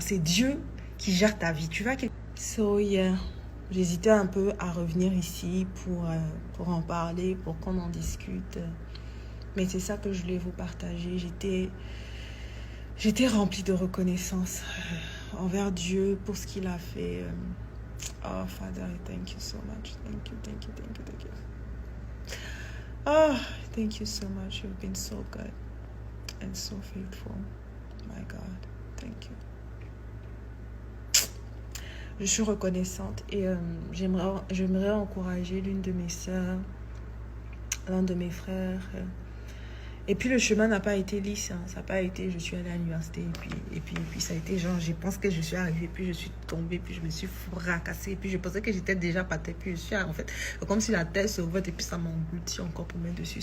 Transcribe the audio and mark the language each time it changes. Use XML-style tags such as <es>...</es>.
<fr>C'est Dieu qui gère ta vie. Tu vas quelque... J'hésitais un peu à revenir ici pour en parler, pour qu'on en discute. Mais c'est ça que je voulais vous partager. J'étais remplie de reconnaissance envers Dieu pour ce qu'il a fait.</fr> <en>Oh, Father, thank you so much. Thank you, thank you, thank you, thank you. Oh, thank you so much. You've been so good and so faithful. My God, thank you.</en> <fr>Je suis reconnaissante et j'aimerais encourager l'une de mes sœurs, l'un de mes frères. Et puis le chemin n'a pas été lisse, hein. Ça n'a pas été, je suis allée à l'université et puis ça a été genre, je pense que je suis arrivée, puis je suis tombée, puis je me suis fracassée, puis je pensais que j'étais déjà par terre, puis je suis en fait, comme si la terre se ouvrait et puis ça m'a englouti encore pour mettre dessus.</fr>